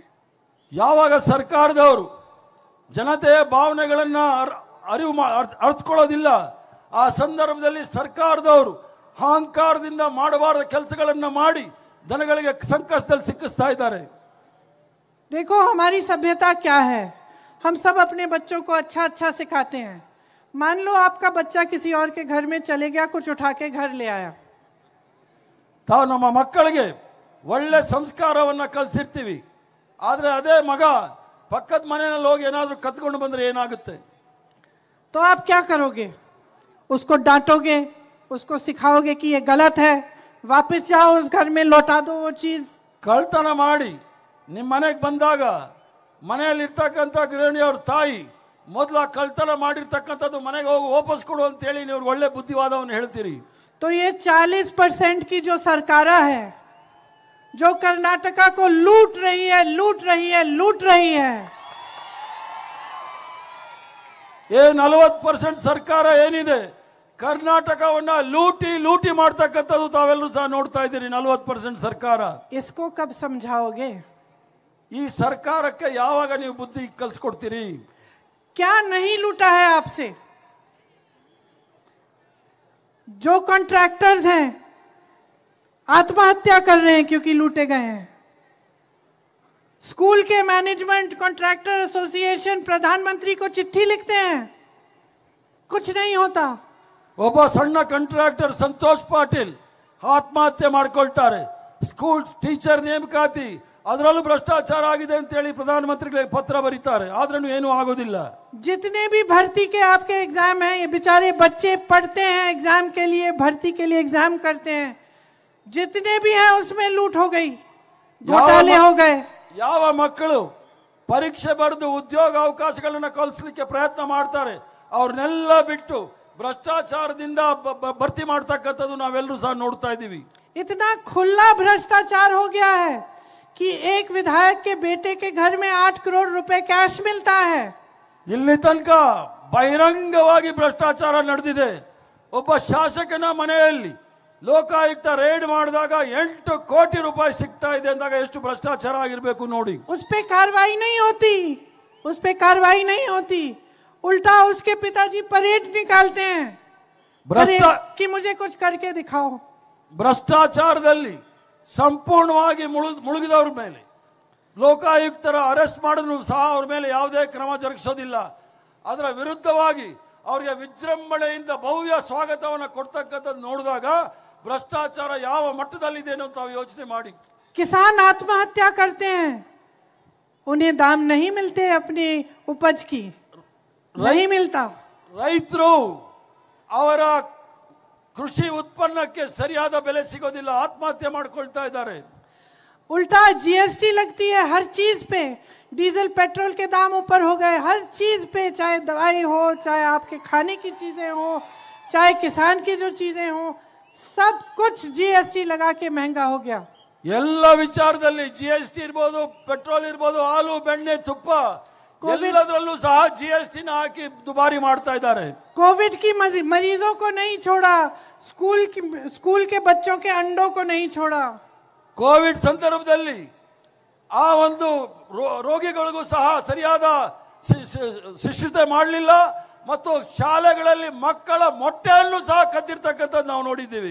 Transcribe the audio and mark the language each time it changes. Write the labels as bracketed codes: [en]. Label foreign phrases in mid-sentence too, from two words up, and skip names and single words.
[kn] ಯಾವಾಗ ಸರ್ಕಾರದವರು ಜನತೆಯ ಭಾವನೆಗಳನ್ನ ಅರ್ಥಕೊಳ್ಳೋದಿಲ್ಲ, ಆ ಸಂದರ್ಭದಲ್ಲಿ ಸರ್ಕಾರದವರು ಅಹಂಕಾರದಿಂದ ಮಾಡಬಾರದ ಕೆಲಸಗಳನ್ನ ಮಾಡಿ ಜನಗಳಿಗೆ ಸಂಕಷ್ಟದಲ್ಲಿ ಸಿಕ್ಕಿಸ್ತಾ ಇದ್ದಾರೆ। [hi] देखो हमारी सभ्यता क्या है, हम सब अपने बच्चों को अच्छा अच्छा सिखाते हैं। मान लो आपका बच्चा किसी और के घर में चले गया, कुछ उठा के घर ले आया, [kn] ತಾವು ನಮ್ಮ ಮಕ್ಕಳಿಗೆ ಒಳ್ಳೆ ಸಂಸ್ಕಾರವನ್ನ ಕಲಿಸಿರ್ತೀವಿ, ಆದ್ರೆ ಅದೇ ಮಗ ಪಕ್ಕದ ಮನೆಯಲ್ಲಿ ಹೋಗಿ ಏನಾದ್ರೂ ಕತ್ಕೊಂಡು ಬಂದ್ರೆ ಏನಾಗುತ್ತೆ? [hi] तो आप क्या करोगे? उसको डांटोगे, उसको सिखाओगे कि ये गलत है, वापस जाओ उस घर में, लौटा दो वो चीज। [kn] ಕಳ್ತನ ಮಾಡಿ ನಿಮ್ಮ ಮನೆಗೆ ಬಂದಾಗ ಮನೆಯಲ್ಲಿ ಇರ್ತಕ್ಕಂಥ ಗೃಹಿಣಿಯವ್ರ ತಾಯಿ ಮೊದಲ ಕಳ್ತನ ಮಾಡಿರ್ತಕ್ಕಂಥದ್ದು ಮನೆಗೆ ಹೋಗಿ ವಾಪಸ್ ಕೊಡು ಅಂತ ಹೇಳಿ ನೀವು ಒಳ್ಳೆ ಬುದ್ಧಿವಾದವನ್ನು ಹೇಳ್ತೀರಿ। [hi] तो ये 40% की जो सरकार है, जो कर्नाटका को लूट रही है, लूट रही है, लूट रही है, [kn] ये 40% ಸರ್ಕಾರ ಏನಿದೆ ಕರ್ನಾಟಕವನ್ನ ಲೂಟಿ ಲೂಟಿ ಮಾಡ್ತಕ್ಕಂಥದ್ದು ತಾವೆಲ್ಲರೂ ಸಹ ನೋಡ್ತಾ ಇದ್ದೀರಿ। 40% ಸರ್ಕಾರ, [hi] इसको कब समझाओगे? [kn] ಈ ಸರ್ಕಾರಕ್ಕೆ ಯಾವಾಗ ನೀವು ಬುದ್ಧಿ ಕಲಿಸ್ಕೊಡ್ತೀರಿ? [hi] क्या नहीं लूटा है आपसे? जो कॉन्ट्रैक्टर्स हैं आत्महत्या कर रहे हैं क्योंकि लूटे गए हैं। स्कूल के मैनेजमेंट कॉन्ट्रैक्टर एसोसिएशन प्रधानमंत्री को चिट्ठी लिखते हैं, कुछ नहीं होता। [kn] ಒಬ್ಬ ಸಣ್ಣ ಕಾಂಟ್ರಾಕ್ಟರ್ ಸಂತೋಷ್ ಪಾಟೀಲ್ ಆತ್ಮಹತ್ಯೆ ಮಾಡ್ಕೊಳ್ತಾರೆ। ಸ್ಕೂಲ್ ಟೀಚರ್ ನೇಮಕಾತಿ ಅದರಲ್ಲೂ ಭ್ರಷ್ಟಾಚಾರ ಆಗಿದೆ ಅಂತ ಹೇಳಿ ಪ್ರಧಾನಮಂತ್ರಿಗಳಿಗೆ ಪತ್ರ ಬರೀತಾರೆ, ಆದ್ರೂ ಏನೂ ಆಗೋದಿಲ್ಲ। [hi] जितने भी भर्ती के आपके एग्जाम हैं, ये बेचारे बच्चे पढ़ते हैं एग्जाम के लिए, भर्ती के लिए एग्जाम करते हैं, जितने भी हैं उसमें लूट हो गई, घोटाले हो गए। [kn] ಯಾವ ಮಕ್ಕಳು ಪರೀಕ್ಷೆ ಬರೆದು ಉದ್ಯೋಗ ಅವಕಾಶಗಳನ್ನ ಕಲ್ಪಿಸಲಿಕ್ಕೆ ಪ್ರಯತ್ನ ಮಾಡ್ತಾರೆ ಅವ್ರನ್ನೆಲ್ಲ ಬಿಟ್ಟು ಭ್ರಷ್ಟಾಚಾರದಿಂದ ಭರ್ತಿ ಮಾಡ್ತಕ್ಕಂಥದ್ದು ನಾವೆಲ್ಲರೂ ಸಹ ನೋಡ್ತಾ ಇದ್ದೀವಿ। [hi] इतना खुला भ्रष्टाचार हो गया है कि एक विधायक के बेटे के घर में 8 करोड़ रुपए कैश मिलता है। [kn] ಇಲ್ಲಿ ತನಕ ಬಹಿರಂಗವಾಗಿ ಭ್ರಷ್ಟಾಚಾರ ನಡೆದಿದೆ। ಒಬ್ಬ ಶಾಸಕನ ಮನೆಯಲ್ಲಿ ಲೋಕಾಯುಕ್ತ ರೇಡ್ ಮಾಡಿದಾಗ 8 ಕೋಟಿ ರೂಪಾಯಿ ಸಿಗ್ತಾ ಇದೆ ಅಂದಾಗ ಎಷ್ಟು ಭ್ರಷ್ಟಾಚಾರ ಆಗಿರಬೇಕು ನೋಡಿ। [hi] उस पे कार्रवाई नहीं होती, उस पे कार्रवाई नहीं होती, उल्टा उसके पिताजी परेड निकालते हैं कि मुझे कुछ करके दिखाओ। [kn] ಭ್ರಷ್ಟಾಚಾರದಲ್ಲಿ ಸಂಪೂರ್ಣವಾಗಿ ಮುಳುಗಿದವ್ರ ಮೇಲೆ ಲೋಕಾಯುಕ್ತರ ಅರೆಸ್ಟ್ ಮಾಡಿದ್ರು ಸಹ ಅವ್ರ ಮೇಲೆ ಯಾವುದೇ ಕ್ರಮ ಜರುಗಿಸೋದಿಲ್ಲ। ಅದರ ವಿರುದ್ಧವಾಗಿ ಅವರಿಗೆ ವಿಜೃಂಭಣೆಯಿಂದ ಭವ್ಯ ಸ್ವಾಗತವನ್ನು ಕೊಡ್ತಕ್ಕಂಥದ್ದು ನೋಡಿದಾಗ ಭ್ರಷ್ಟಾಚಾರ ಯಾವ ಮಟ್ಟದಲ್ಲಿದೆ ಅಂತ ತಾವು ಯೋಚನೆ ಮಾಡಿ। [hi] किसान आत्महत्या करते हैं, उन्हें दाम नहीं मिलते अपनी उपज की, नहीं मिलता। [kn] ರೈತರು ಅವರ ಕೃಷಿ ಉತ್ಪನ್ನಕ್ಕೆ ಸರಿಯಾದ ಬೆಲೆ ಸಿಗೋದಿಲ್ಲ, ಆತ್ಮಹತ್ಯೆ ಮಾಡ್ಕೊಳ್ತಾ ಇದ್ದಾರೆ। [hi] उल्टा जीएसटी लगती है हर चीज पे, डीजल पेट्रोल के दाम ऊपर हो गए, हर चीज पे, चाहे दवाई हो, चाहे आपके खाने की चीजें हो, चाहे किसान की जो चीजें हो, सब कुछ जीएसटी लगा के महंगा हो गया। [kn] ಎಲ್ಲ ವಿಚಾರದಲ್ಲಿ ಜಿಎಸ್ಟಿ ಇರಬಹುದು, ಪೆಟ್ರೋಲ್ ಇರಬಹುದು, ಹಾಲು ಬೆಣ್ಣೆ ತುಪ್ಪ ಎಲ್ಲದರಲ್ಲೂ ಸಹ ಜಿಎಸ್ಟಿ ನ ಹಾಕಿ ದುಬಾರಿ ಮಾಡ್ತಾ ಇದ್ದಾರೆ। [hi] कोविड की मरीजों को नहीं छोड़ा, स्कूल के बच्चों के अंडों को नहीं छोड़ा। [kn] ಕೋವಿಡ್ ಸಂದರ್ಭದಲ್ಲಿ ಆ ಒಂದು ರೋಗಿಗಳಿಗೂ ಸಹ ಸರಿಯಾದ ಶಿಕ್ಷತೆ ಮಾಡಲಿಲ್ಲ, ಮತ್ತು ಶಾಲೆಗಳಲ್ಲಿ ಮಕ್ಕಳ ಮೊಟ್ಟೆಯನ್ನು ಸಹ ಕದ್ದಿರ್ತಕ್ಕಂಥದ್ದು ನಾವು ನೋಡಿದ್ದೀವಿ.